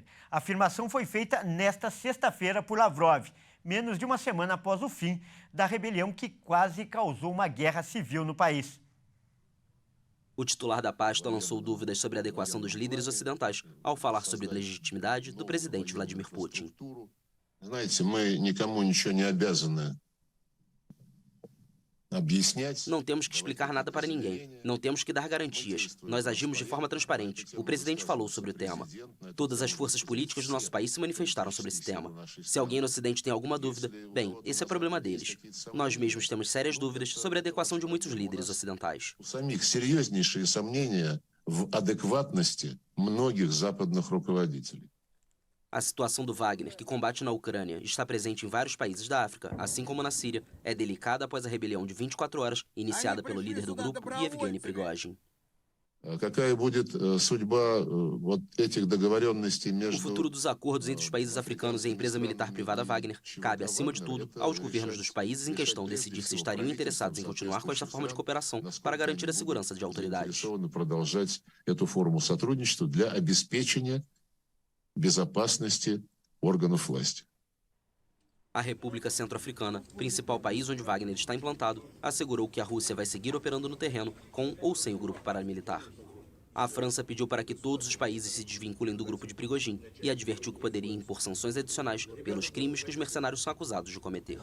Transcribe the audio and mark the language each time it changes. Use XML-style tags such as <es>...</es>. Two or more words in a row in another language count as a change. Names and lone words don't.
<pt>A afirmação foi feita nesta sexta-feira por Lavrov, menos de uma semana após o fim da rebelião que quase causou uma guerra civil no país. O titular da pasta lançou dúvidas sobre a adequação dos líderes ocidentais ao falar sobre a legitimidade do presidente Vladimir Putin.</pt> <ru>Знаете, мы никому ничего не обязаны объяснять.</ru> <pt>Não temos que explicar nada para ninguém. Não temos que dar garantias. Nós agimos de forma transparente. O presidente falou sobre o tema. Todas as forças políticas do nosso país se manifestaram sobre esse tema. Se alguém no Ocidente tem alguma dúvida, bem, esse é problema deles. Nós mesmos temos sérias dúvidas sobre a adequação de muitos líderes ocidentais.</pt> <ru>У самих серьезнейшие сомнения в адекватности многих западных руководителей.</ru> <pt>A situação do Wagner, que combate na Ucrânia e está presente em vários países da África, assim como na Síria, é delicada após a rebelião de 24 horas iniciada pelo líder do grupo, Yevgeny Prigozhin.</pt> <ru>Какая будет судьба вот этих договоренностей</ru> <pt>O</pt> <ru>между</ru> <pt>futuro dos acordos entre os países africanos e a empresa militar privada Wagner cabe, acima de tudo, aos governos dos países em questão decidir se estariam interessados em continuar com esta forma de cooperação para garantir a segurança de autoridades.</pt> <ru>Продолжать эту форму сотрудничества для обеспечения безопасности органов власти.</ru> <pt>A República Centro-Africana, principal país onde Wagner está implantado, assegurou que a Rússia vai seguir operando no terreno com ou sem o grupo paramilitar. A França pediu para que todos os países se desvinculem do grupo de Prigozhin e advertiu que poderia impor sanções adicionais pelos crimes que os mercenários são acusados de cometer.</pt>